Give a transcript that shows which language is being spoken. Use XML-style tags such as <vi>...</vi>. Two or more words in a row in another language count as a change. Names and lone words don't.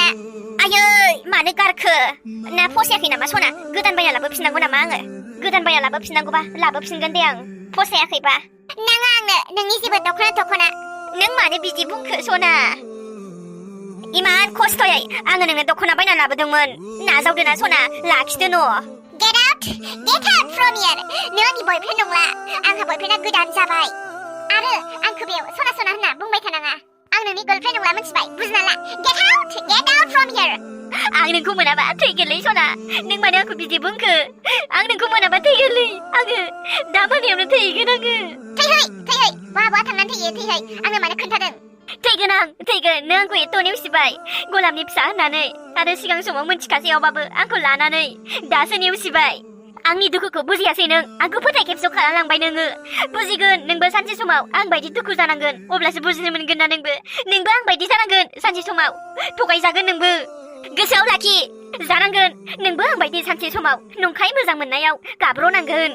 <brx>आयै मानो गारखो ना फसायाखै नामा सना गोदान बायना लाबोफिननांगौ नामा आङो गोदान बायना लाबोफिननांगौबा लाबोफिनगोन दे आं फसायाखैबा नाङा आंनो नोंनि जेबो दख'ना नों मानो बिदि बुंखो सना इमान खस्थ'यै आङो नोंनो दख'ना बायना लाबोदोंमोन नाजावदो ना सना लाखिदो न'</brx> <en>Get out from here</en> <brx>नों आंनि बयफ्रेन्ड नंला आंहा बयफ्रेन्डा गोदान जाबाय आरो आंखौ बेयाव सना होनना बुंबाय थानाङा आं नोंनि गार्लफ्रेन्ड नंला मोनथिबाय बुजिना ला</brx> <en>Get out from here</en> <brx>आं नोंखौ मोनाबा थैगोनलै सना नों मानो आंखौ बिदि बुंखो आं नोंखौ मोनाबा थैगोनलै आङो दा मोनायावनो थैगोन आङो थैहै बहा थांनानै थैहै आंनो मानो खोन्थादों थैगोन नों आंखौ एथ' नेवसिबाय गलामनि फिसा होननानै आरो सिगां समाव मोनथिखासेयावबाबो आंखौ लानानै दासो नेवसिबाय आंनि दुखुखौ बुजियासै नों आंखौ फोथाय खेबस' खालामलांबाय नोङो बुजिगोन नोंबो सानसे समाव आं बायदि दुखु जानांगोन अब्लासो बुजिनो मोनगोन ना नोंबो आं बायदि जानांगोन सानसे समाव थगायजागोन नोंबो गोसोआव लाखि जानांगोन नोंबो आं बायदि सानसे समाव नंखाय मोजां मोननायाव गाब्र'नांगोन</brx>